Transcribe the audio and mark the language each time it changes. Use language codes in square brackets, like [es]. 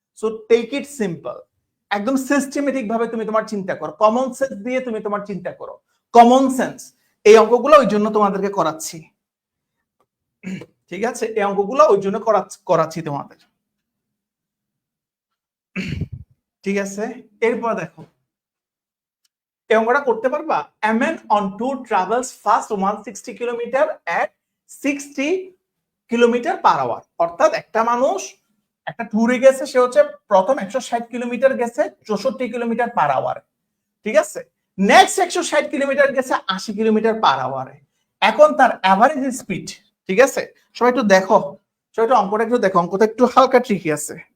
[en] so take it simple, [bn] একদম systematic ভাবে তুমি তোমার চিন্তা করো, কমন সেন্স দিয়ে তুমি তোমার চিন্তা করো, কমন সেন্স। এই অঙ্কগুলো ওই জন্য তোমাদেরকে করাচ্ছি। ঠিক আছে, এই অঙ্কগুলো ওই জন্য করাচ্ছি তোমাদের। ঠিক আছে, এরপর দেখো এই অঙ্কটা করতে পারবা। [en] A man on tour travels fast 160 kilometre at 60 kilometre per hour. [bn] অর্থাৎ একটা মানুষ একটা ট্যুরে গেছে, সে হচ্ছে প্রথম 160 কিলোমিটার গেছে 64 কিলোমিটার পার আওয়ার। ঠিক আছে, নেক্সট 160 কিলোমিটার গেছে 80 কিলোমিটার পার আওয়ারে। এখন তার অ্যাভারেজ স্পিড, ঠিক আছে, সবাই একটু দেখো, সবাই একটু অঙ্কটা একটু দেখো, অঙ্কটা একটু হালকা ট্রিকি আছে।